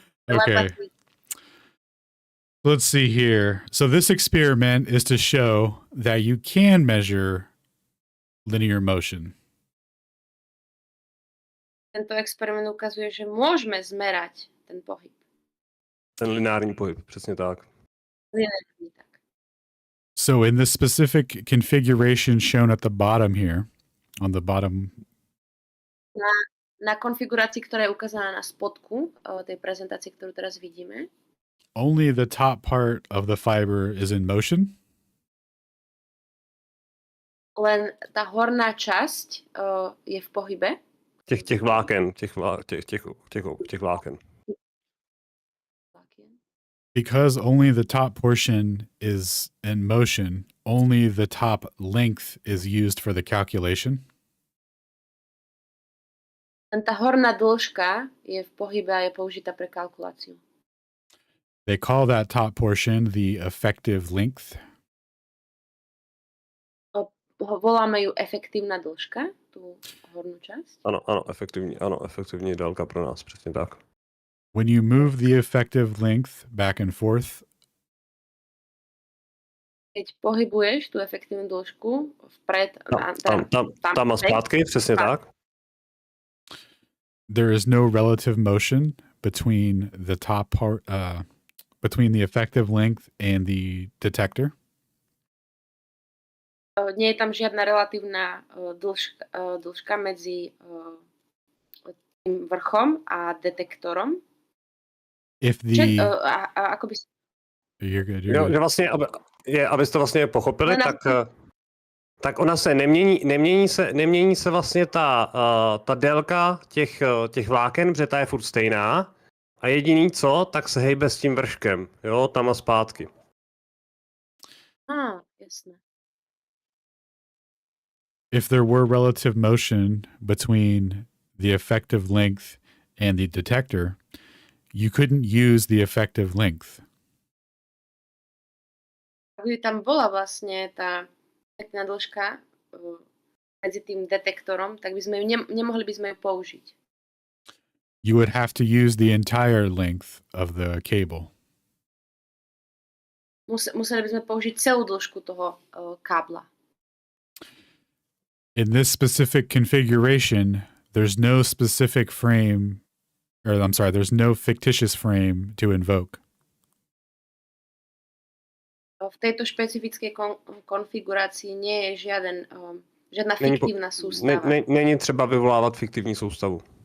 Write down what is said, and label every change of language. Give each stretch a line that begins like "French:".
English: Okay. Let's see here. So this experiment is to show that you can measure linear motion.
Slovak: Tento experiment ukazuje, že môžeme zmerať ten pohyb.
Czech: Ten lineární pohyb, přesně tak. Lineární, tak.
English: So in this specific configuration shown at the bottom here, on the bottom...
Slovak: Na konfigurácii, ktorá je ukázaná na spodku tej prezentácie, ktorú teraz vidíme,
English: only the top part of the fiber is in motion?
Slovak: Len tá horná časť je v pohybe.
Czech: Těch vláken, těch vláken.
English: Because only the top portion is in motion, only the top length is used for the calculation?
Slovak: Len tá horná dĺžka je v pohybe a je použitá pre kalkuláciu.
English: They call that top portion the effective length.
Slovak: Voláme ju efektívna dĺžka, tú hornú časť.
Czech: Ano, efektivní délka pro nás, přesně tak.
English: When you move the effective length back and forth,
Slovak: keď pohybuješ tú efektívnu dĺžku vpred,
Czech: tam a zpátky, přesně tak.
English: There is no relative motion between the top part, between the effective length and the detector.
Slovak: Nie je tam žiadna relatívna dĺžka medzi tým vrchom a detektorom.
English: If the
Slovak: ako by...
English: You're good.
Czech: Že vlastně, abyste vlastně pochopili, tak ona se nemění se vlastně ta délka těch vláken, protože ta je furt stejná. A jediný co, tak se hejbe s tím vrškem, jo, tam a zpátky. Jasné.
English: If there were relative motion between the effective length and the detector, you couldn't use the effective length.
Slovak: Ak by tam bola vlastne tá efektná dĺžka medzi tým detektorom, tak by sme ju nemohli by sme ju použiť.
English: You would have to use the entire length of the cable.
Slovak: Museli by sme použiť celú dĺžku toho kábla.
English: In this specific configuration, there's no specific frame, or I'm sorry, there's no fictitious frame to invoke.
Slovak: V tejto špecifickej konfigurácii nie je žiadna fiktívna sústava.
Czech: Není třeba vyvolávat fiktivní soustavu.